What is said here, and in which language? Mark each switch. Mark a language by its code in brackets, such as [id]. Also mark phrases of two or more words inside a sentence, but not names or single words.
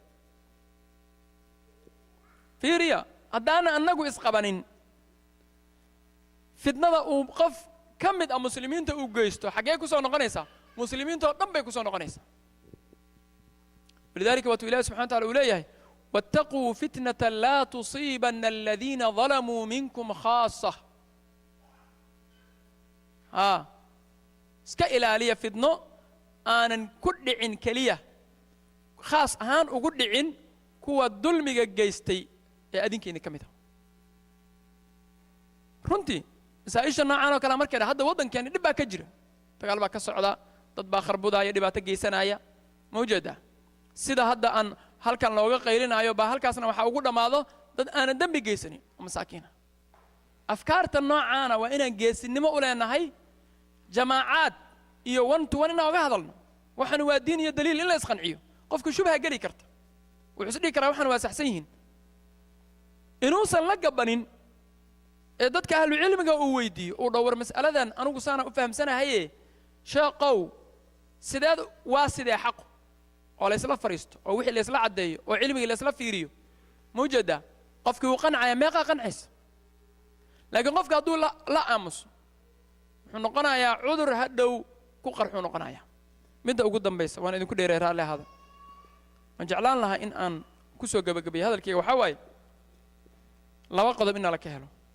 [so] fiiriya haddaana annagu isqabanin fitnada uu qof ka mid ah muslimiinta uu geysto xaggee ku soo noqonaysaa muslimiinta oo dhan bay ku soo noqonaysaa walidaalika waatuu ilahi [ar] سبحانه وتعالى [so] uu leeyahay [ar] واتقوا فتنة لا تصيبن الذين ظلموا منكم خاصة [so] iska ilaaliya fidno aanan ku dhicin keliya khaas ahaan ugu dhicin kuwa dulmiga geystay ee adinkeena ka mid ah runtii masaa'isha noocan oo kale markay hadda waddankeena dhib baa ka jira dagaal baa ka socda dad baa kharbudaya dhibaato geysanaya mawjada sida hadda aan halkan looga qaylinayo baa halkaasna waxa ugu dhamaado dad aanan dambi geysanin oo masaakiina afkaarta noocaana waa inaan geesinimo u leenahay جماعات iyo [en] one to one [so] inaan uga hadalno waxaan waa diin iyo daliil in la isqanciyo qofku shubha gali karta wuxuu isdhigi karaa waxaan waa saxsan yihiin inuusan la gabanin ee dadka ahlu cilmiga uu weydiiyo uu dhowr mas'aladan anigu saana u fahamsanahay sheeqow sideed waa sidee xaq oo la isla fariisto oo wixii la isla cadeeyo oo cilmiga la isla fiiriyo mawjada qofkii uu qancaya meeqa qancis laakiin qofka hadduu la aamuso wuxuu noqonayaa cudur hadhow ku qarxuu noqonayaa midda ugu dambaysa waan idinku dheereey raalli ahaada waan jeclaan lahaa in aan ku soo gabagabeeyo hadalkayga waxaa waaye laba qodob in nala ka helo